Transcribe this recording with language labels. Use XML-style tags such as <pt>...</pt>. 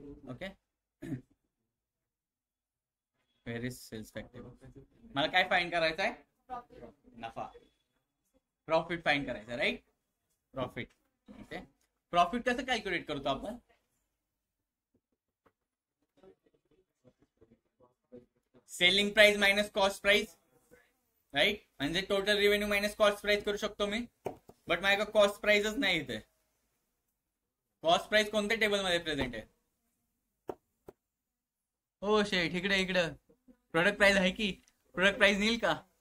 <en>Okay, where is sales fact table?</en> <mr>मला काय find करायचं आहे? नफा, प्रॉफिट फाइंड करायचं, राईट? प्रॉफिट. ओके, प्रॉफिट कसं कॅल्क्युलेट करतो आपण? Selling price minus cost price, right. म्हणजे total revenue minus cost price करू शकतो मी, बट माझ्याकडे कॉस्ट प्राइसच नाही इथे. कॉस्ट प्राइस कोणत्या टेबल मध्ये प्रेझेंट आहे? हो शेट, इकडे प्रोडक्ट प्राइस आहे की? प्रोडक्ट प्राइस नेईल का?</mr>